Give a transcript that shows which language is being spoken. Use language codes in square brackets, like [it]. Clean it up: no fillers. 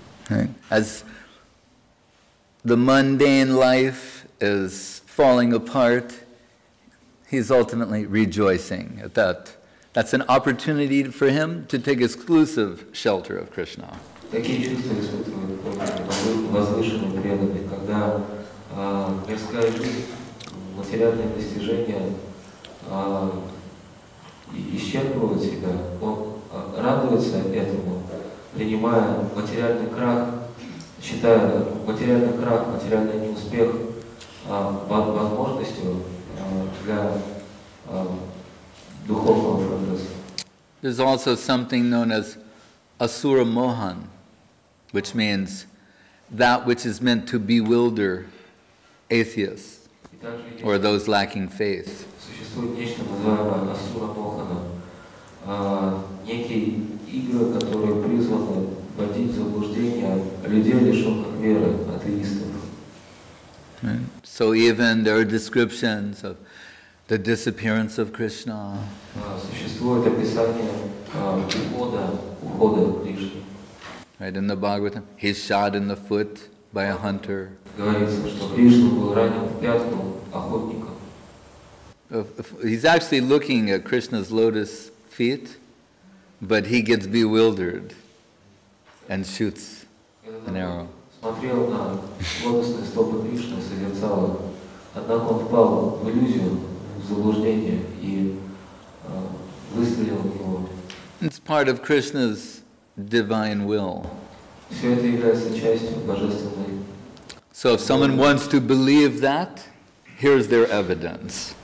[en] Right. As the mundane life is falling apart, he's ultimately rejoicing at that. That's an opportunity for him to take exclusive shelter of Krishna. [ru] Такие чувства испытывают возвышенные преданные, когда мирская жизнь, материальные достижения исчерпывают себя, он радуется этому, принимая материальный крах, считая материальный крах, материальный неуспех возможностью для духовного прогресса. [en] There's also something known as asura mohan, which means that which is meant to bewilder atheists or those lacking faith. [ru] Существует нечто называемое асура мохана, некие игры, которые призваны вводить в заблуждение людей, лишенных веры, атеистов. [en] So even there are descriptions of the disappearance of Krishna. [ru] Существует описание ухода Кришны. [en] Right, in the Bhagavatam, he's shot in the foot by a hunter. [ru] Говорится, что Кришна был ранен в пятку охотником. [en] He's actually looking at Krishna's lotus feet, but he gets bewildered and shoots an arrow. [ru] Смотрел на лотосные стопы Кришны, созерцал, однако он впал в иллюзию, в заблуждение и выстрелил в него. [en] It's part of Krishna's divine will. [ru] Все это является частью божественной. [en] So if someone wants to believe that, here's their evidence.